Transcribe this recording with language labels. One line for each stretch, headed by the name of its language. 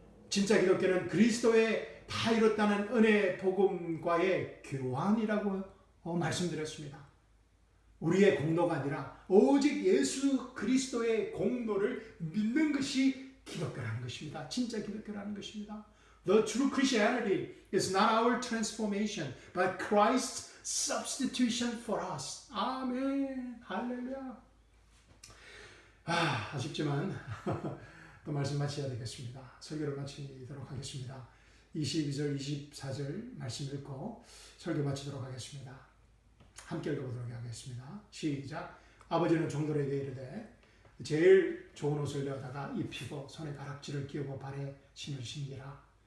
Korean: 진짜 기독교는 그리스도의 다 이뤘다는 은혜 복음과의 교환이라고 말씀드렸습니다. 우리의 공로가 아니라 오직 예수 그리스도의 공로를 믿는 것이 기독교라는 것입니다. 진짜 기독교라는 것입니다.
English: The true Christianity is not our transformation, but Christ's substitution for us.
Korean: 아멘. 할렐루야. 아쉽지만 또 말씀 마쳐야 되겠습니다. 설교를 마치도록 하겠습니다. 22절, 24절 말씀 읽고 설교 마치도록 하겠습니다. 함께 읽어보도록 하겠습니다. 시작. 아버지는 종들에게 이르되 제일 좋은 옷을 내어다가 입히고 손에 가락지를 끼우고 발에 신을 신기라.